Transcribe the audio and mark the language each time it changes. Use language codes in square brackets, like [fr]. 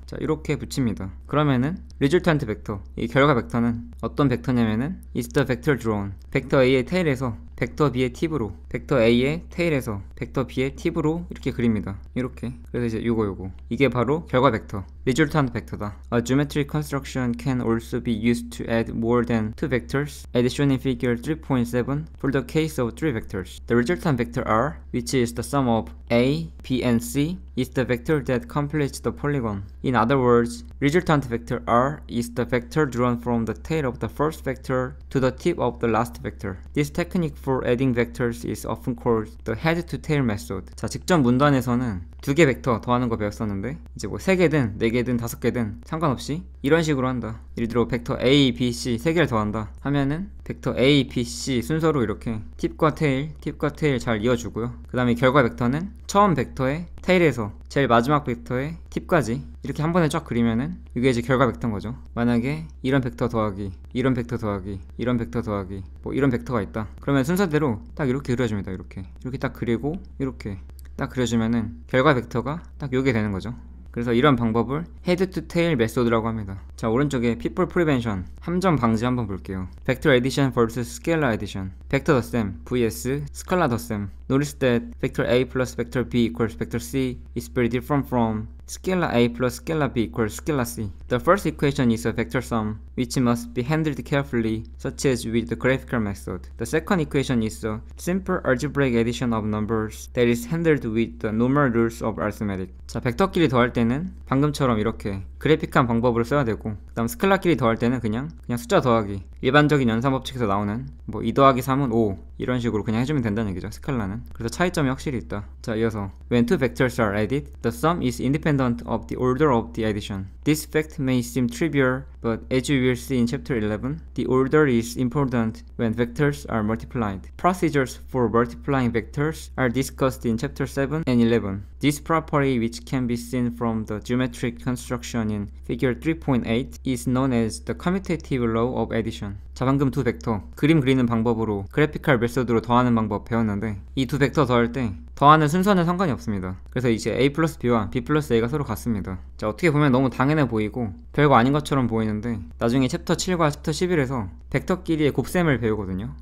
[ko] 자, 이렇게 붙입니다. 그러면은 resultant 벡터, 이 결과 벡터는 어떤 벡터냐면은 [en] is the vector drawn, [ko] 벡터 A의 테일에서 벡터 B의 팁으로, 벡터 A의 테일에서 벡터 B의 팁으로 이렇게 그립니다. 이렇게. 그래서 이제 요거 이게 바로 결과 벡터, resultant 벡터다. [en] A geometric construction can also be used to add more than two vectors, as shown in figure 3.7 for the case of three vectors. The resultant vector R, which is the sum of A, B, and C, is the vector that completes the polygon. In other words, resultant vector R is the vector drawn from the tail of the first vector to the tip of the last vector. This technique for adding vectors is often called the head-to-tail method. [ko] 자, 직전 문단에서는 두 개 벡터 더하는 거 배웠었는데 이제 뭐 3개든 4개든 5개든 상관없이 이런 식으로 한다. 예를 들어 벡터 A, B, C 3개를 더한다 하면은 벡터 A, B, C 순서로 이렇게 팁과 테일 잘 이어주고요. 그 다음에 결과 벡터는 처음 벡터의 테일에서 제일 마지막 벡터의 팁까지 이렇게 한 번에 쫙 그리면은 이게 이제 결과 벡터인 거죠. 만약에 이런 벡터 더하기, 이런 벡터 더하기, 이런 벡터 더하기 뭐 이런 벡터가 있다. 그러면 순서대로 딱 이렇게 그려줍니다. 이렇게 딱 그리고 이렇게 딱 그려주면은 결과 벡터가 딱 요게 되는 거죠. 그래서 이런 방법을 헤드 투 테일 메소드라고 합니다. 자, 오른쪽에 [en] people prevention [ko] 함정 방지 한번 볼게요. [en] vector addition vs scalar addition, vector 덧셈 vs scalar 덧셈. Notice that vector A plus vector B equals vector C is very different from scalar A plus scalar B equals scalar C. The first equation is a vector sum, which must be handled carefully, such as with the graphical method. The second equation is a simple algebraic addition of numbers that is handled with the normal rules of arithmetic. [ko] 자, 벡터끼리 더할 때는 방금처럼 이렇게 그래픽한 방법으로 써야 되고, 그 다음 스칼라끼리 더할 때는 그냥 숫자 더하기, 일반적인 연산법칙에서 나오는 뭐 2 더하기 3은 5 이런 식으로 그냥 해주면 된다는 얘기죠. 스칼라는. 그래서 차이점이 확실히 있다. 자, 이어서 [en] when two vectors are added, the sum is independent of the order of the addition. This fact may seem trivial, but as you will see in chapter 11, the order is important when vectors are multiplied. Procedures for multiplying vectors are discussed in chapter 7 and 11. This property, which can be seen from the geometric construction in figure 3.8, is known as the commutative law of addition. [ko] 자, 방금 두 벡터 그림 그리는 방법으로 그래피컬 메소드로 더하는 방법 배웠는데, 이 두 벡터 더할 때 더하는 순서는 상관이 없습니다. 그래서 이제 A 플러스 B와 B 플러스 A가 서로 같습니다. 자, 어떻게 보면 너무 당연해 보이고 별거 아닌 것처럼 보이는데, 나중에 챕터 7과 챕터 11에서 벡터끼리의 곱셈을 배우거든요.